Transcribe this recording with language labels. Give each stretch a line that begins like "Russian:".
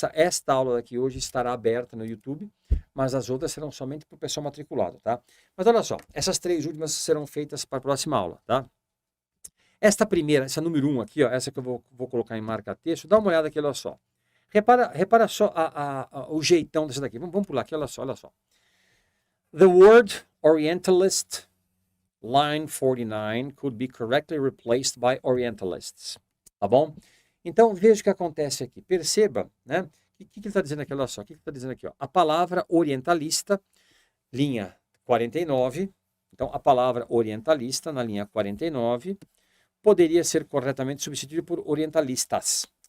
Portuguese: Esta aula daqui hoje estará aberta no YouTube, mas as outras serão somente para o pessoal matriculado, tá? Mas olha só, essas 3 últimas serão feitas para a próxima aula, tá? Esta primeira, essa número 1 aqui, ó, essa que eu vou colocar em marca-texto, dá uma olhada aqui, olha só. Repara só o jeitão dessa daqui. Vamos pular aqui, olha só.
English: The word Orientalist, line 49, could be correctly replaced by Orientalists.
Portuguese: Tá bom? Então, veja o que acontece aqui. Perceba, né? O que ele está dizendo aqui? Olha só. O que ele está dizendo aqui? Ó? A palavra orientalista, linha 49. Então, a palavra orientalista, na linha 49, poderia ser corretamente substituída por orientalistas.